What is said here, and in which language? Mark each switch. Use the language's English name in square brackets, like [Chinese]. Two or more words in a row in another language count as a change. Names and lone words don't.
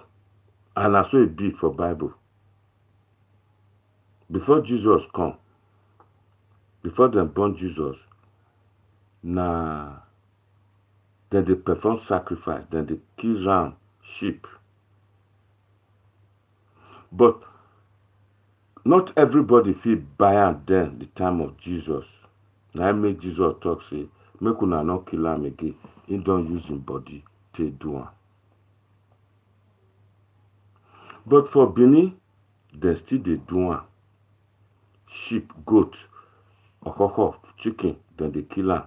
[Nigerian Pidgin] And that's what it be for Bible. Before Jesus come, before them born Jesus, then they perform sacrifice, then they kill ram, sheep. But not everybody feel buy am then the time of Jesus. Now I make Jesus talk, say, make una not kill am again. He don't use him body to do am. But for Benin, they still they do am. Sheep, goat, okoko, chicken, then they kill am.